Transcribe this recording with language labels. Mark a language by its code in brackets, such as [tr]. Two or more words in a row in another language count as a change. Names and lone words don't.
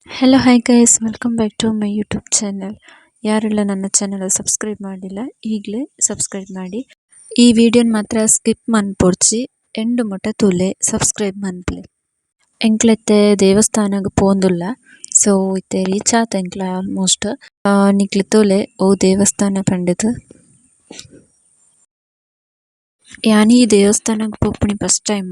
[en] Hello hi guys, welcome back to my YouTube channel. [kn] ಯಾರೆಲ್ಲ ನನ್ನ ಚಾನಲ್ ಸಬ್ಸ್ಕ್ರೈಬ್ ಮಾಡಿಲ್ಲ ಈಗಲೇ ಸಬ್ಸ್ಕ್ರೈಬ್ ಮಾಡಿ. [tcy] ಈ ವಿಡಿಯೋನ ಮಾತ್ರ ಸ್ಕಿಪ್ ಮನ್ಪೊಡ್ಚಿ ಎಂಡು ಮುಟ ತೂಲೆ ಸಬ್ಸ್ಕ್ರೈಬ್ ಮನ್ಪುಲೆ. ಎಂಕ್ಲೆತ್ತೆ ದೇವಸ್ಥಾನಗ್ ಪೋಂದುಲ್ಲ. ಸೊ ಇತ್ತೆ ರೀಚ್ ಆತ ಎಂಕ್ಲ ಆಲ್ಮೋಸ್ಟ್. ನಿಕ್ಲೆ ತೂಲೆ ಓ ದೇವಸ್ಥಾನ ಪಂಡಿತ್. ಯಾನಿ ಈ ದೇವಸ್ಥಾನಗ್ ಪೋಪುನಿ [en] first time.